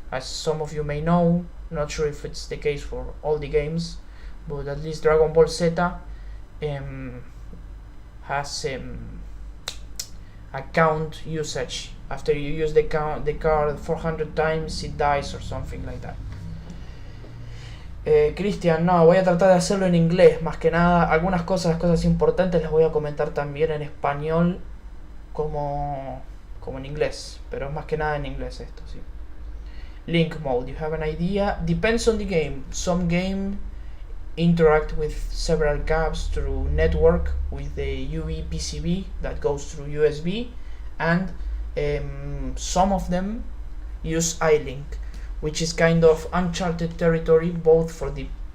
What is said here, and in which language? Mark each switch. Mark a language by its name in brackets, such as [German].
[English] As some of you may know, not sure if it's the case for all the games, but at least Dragon Ball Z has account usage. After you use the card 400 times, it dies or something like that. [Spanish] Cristian, no, voy a tratar de hacerlo en inglés, más que nada. Algunas cosas importantes las voy a comentar también en español como en inglés, pero es más que nada en inglés esto, sí. [English] Link mode, you have an idea? Depends on the game. Some game interact with several cabs through network with the UE PCB that goes through USB, and some of them use iLink, which is kind of uncharted territory both for the